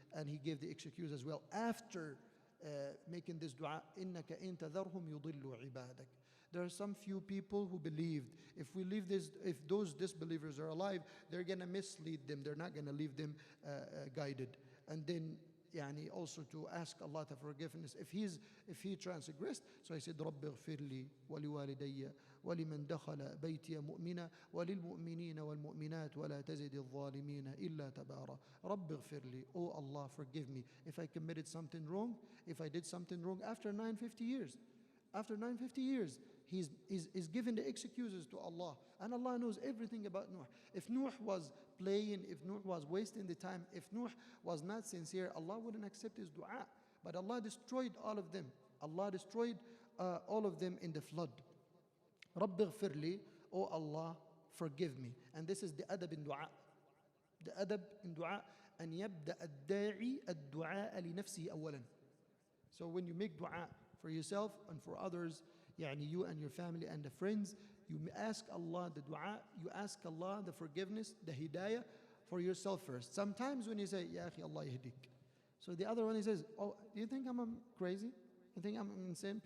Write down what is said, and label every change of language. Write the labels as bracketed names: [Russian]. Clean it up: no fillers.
[English] And he gave the excuse as well after making this dua, [Arabic] إِنَّكَ إِن تَذَرْهُمْ يُضِلُّ عِبَادَكَ. [English] There are some few people who believed if those disbelievers are alive, they're going to mislead them. They're not going to leave them guided. And then also to ask Allah for forgiveness if he transgressed. So he said, [Arabic] رَبِّ اغْفِرْ لِي وَلِوَالِدَيَّ وَلِمَنْ دَخَلَ بَيْتِيَ مُؤْمِنًا وَلِلْمُؤْمِنِينَ وَالْمُؤْمِنَاتِ وَلَا تَزِدِ الظَّالِمِينَ إِلَّا تَبَارًا. رَبِّ اغْفِرْ لِي. [English] Oh Allah, forgive me if I committed something wrong, if I did something wrong after 950 years. After 950 years, he's given the excuses to Allah. And Allah knows everything about Nuh. If Nuh was playing, if Nuh was wasting the time, if Nuh was not sincere, Allah wouldn't accept his dua. But Allah destroyed all of them. Allah destroyed all of them in the flood. [Arabic] رَبِّ اغْفِرْ لِي. [English] Oh Allah, forgive me. And this is the adab in dua. The adab in dua, [Arabic] أن يبدأ الداعي الدعاء لنفسه أولا. [English] So when you make dua for yourself and for others, you and your family and the friends, you ask Allah the dua, you ask Allah the forgiveness, the hidayah for yourself first. Sometimes when you say, [Arabic] Ya akhi, Allah yahdik. [English] So the other one, he says, oh, do you think I'm crazy? You think I'm insane?